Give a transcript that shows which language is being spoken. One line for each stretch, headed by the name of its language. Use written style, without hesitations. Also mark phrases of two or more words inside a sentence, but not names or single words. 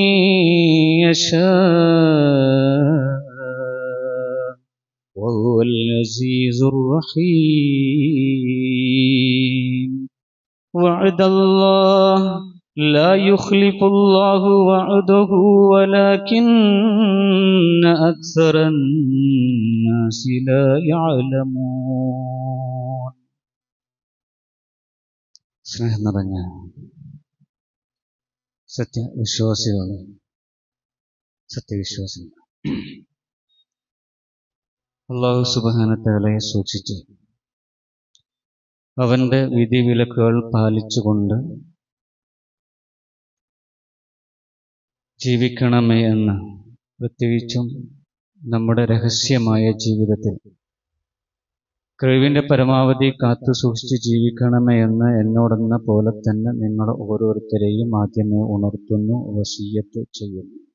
Arabic: يشاء وهو العزيز الرحيم وعد الله لا يخلف الله وعده ولكن أكثر الناس لا يعلمون
Malayalam: സ്നേഹം നിറഞ്ഞ സത്യവിശ്വാസികളെ സത്യവിശ്വാസികൾ
Arabic: الله سبحانه وتعالى
Malayalam: സൂക്ഷിച്ച് അവൻ്റെ വിധിവിലക്കുകൾ പാലിച്ചുകൊണ്ട് ജീവിക്കണമേ എന്ന്, പ്രത്യേകിച്ചും നമ്മുടെ രഹസ്യമായ ജീവിതത്തിൽ കഴിവിൻ്റെ പരമാവധി കാത്തു സൂക്ഷിച്ച് ജീവിക്കണമേ എന്ന് എന്നോടെന്ന പോലെ തന്നെ നിങ്ങൾ ഓരോരുത്തരെയും ആദ്യമേ ഉണർത്തുന്നു, വസിയ്യത്ത് ചെയ്യുന്നു.